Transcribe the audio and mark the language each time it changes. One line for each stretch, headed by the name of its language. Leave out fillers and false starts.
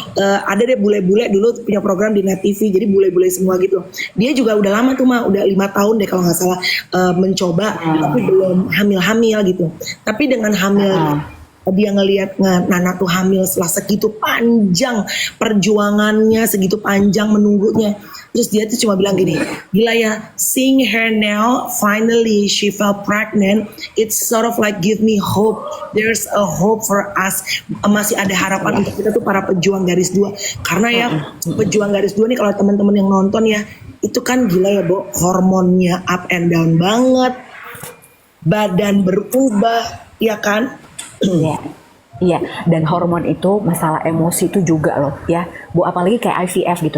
Indonesian: Ada deh bule-bule dulu punya program di Net TV, jadi bule-bule semua gitu. Dia juga udah lama tuh mah, udah 5 tahun deh kalau nggak salah mencoba, tapi belum hamil-hamil gitu. Tapi dengan hamil dia ngelihat Nana tuh hamil setelah segitu panjang perjuangannya, segitu panjang menunggunya. Terus dia tuh cuma bilang gini, gila ya,
English: seeing her now, finally she felt pregnant, it's sort of like give me hope, there's a hope for us.
Indonesian: Masih ada harapan untuk kita tuh para pejuang garis 2. Karena ya pejuang garis 2 nih kalau teman-teman yang nonton ya, itu kan gila ya, Bo, hormonnya
English: up and down
Indonesian: banget, badan berubah, ya kan? Iya, dan hormon itu masalah emosi itu juga loh ya, Bu, apalagi kayak IVF gitu.